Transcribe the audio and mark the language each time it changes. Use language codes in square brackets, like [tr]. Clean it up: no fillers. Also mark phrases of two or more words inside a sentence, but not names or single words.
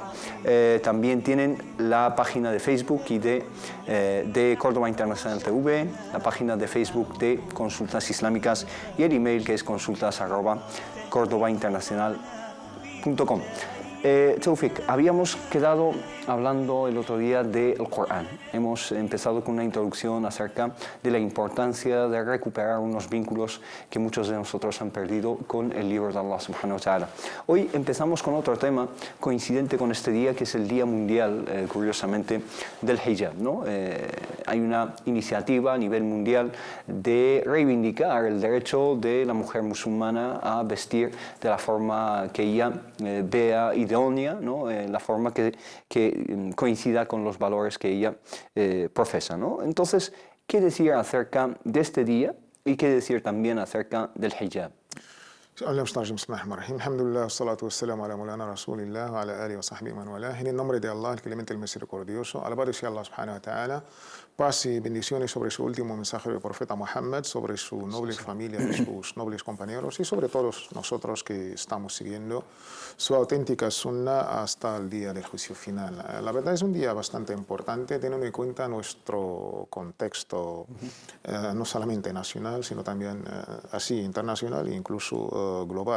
[es] También tienen la página de Facebook y de Córdoba Internacional TV, la página de Facebook de Consultas Islámicas y el email, que es consultas@cordobainternacional.com. Tawfiq, habíamos quedado hablando el otro día del Corán. Hemos empezado con una introducción acerca de la importancia de recuperar unos vínculos que muchos de nosotros han perdido con el libro de Allah [ar] سبحانه وتعالى. [es] Hoy empezamos con otro tema coincidente con este día, que es el Día Mundial, curiosamente, del hijab, ¿no? Hay una iniciativa a nivel mundial de reivindicar el derecho de la mujer musulmana a vestir de la forma que ella vea idónea, ¿no? La forma que coincida con los valores que ella profesa, ¿no? Entonces, ¿qué decir acerca de este día y qué decir también acerca del hijab? [ar] الحمد لله، الصلاة والسلام على مولانا رسول الله وعلى آله وصحبه من والاه. [es] En el nombre de Allah, el clemente, el misericordioso, alabado sea Allah [ar] سبحانه وتعالى, [es] paz y bendiciones sobre su último mensaje del profeta Muhammad, sobre su noble familia y sus nobles compañeros, y sobre todos nosotros que estamos siguiendo su auténtica sunna hasta el día del juicio final. La verdad es un día bastante importante, teniendo en cuenta nuestro contexto, no solamente nacional, sino también así internacional e incluso global.